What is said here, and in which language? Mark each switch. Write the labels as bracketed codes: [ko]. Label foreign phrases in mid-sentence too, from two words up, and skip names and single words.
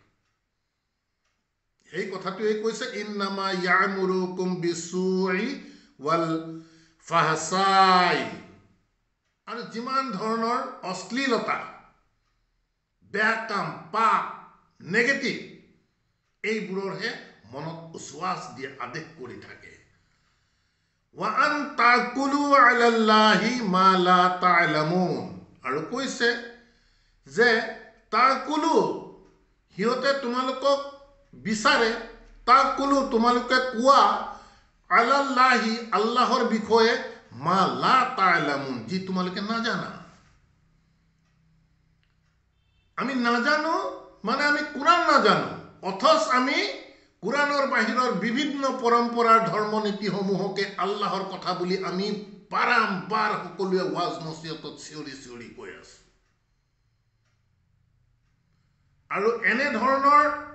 [as] এই কথাটোৱে কৈছে [ar] إنما يأمركم بالسوء والفحشاء [as] আৰু যিমান ধৰণৰ অশ্লীলতা বেয়া কাম পাপ নেগেটিভ এইবোৰৰহে মনত উছৱাস দিয়ে আদেশ কৰি থাকে [ar] وأن تقولوا على الله ما لا تعلمون [as] আৰু কৈছে যে তাকুলু হিয়তে তোমালোকক বিচাৰে তাকুলু তোমালোকে কোৱা আলাল্লাহি আল্লাহৰ বিষয়ে [ar] ما لا تعلمون [as] যি তোমালোকে নাজানা আমি নাজানো মানে আমি কোরআন নাজানো অথচ আমি কোরআনৰ বাহিৰৰ বিভিন্ন পৰম্পৰাৰ ধৰ্মনীতিসমূহকে আল্লাহৰ কথা বুলি আমি বাৰম্বাৰ সকলোৱে ওয়াজ নসিহতত চিঞৰি চিঞৰি কৈ আছো আৰু এনে ধৰণৰ